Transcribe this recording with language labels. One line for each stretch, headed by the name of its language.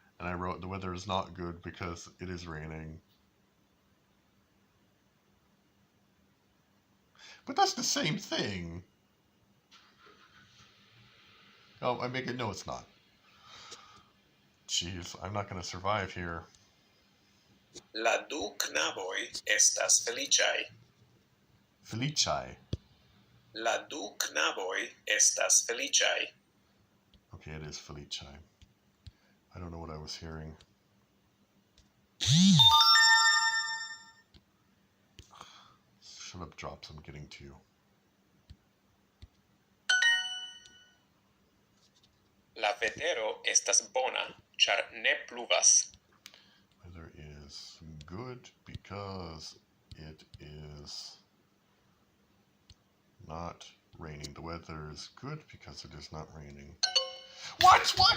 English: And I wrote the weather is not good because it is raining. But that's the same thing. Oh, I make it. No, it's not. Jeez, I'm not going to survive here.
Esperanto: La du knaboj estas feliĉaj. Feliĉaj. La du knaboj estas feliĉaj.
English: Okay, it is Feliĉaj. I don't know what I was hearing. Shut up, drops. I'm getting to you.
Esperanto: La vetero estas bona, ĉar ne pluvas.
English: Weather is good because it is not raining. The weather is good because it is not raining. What?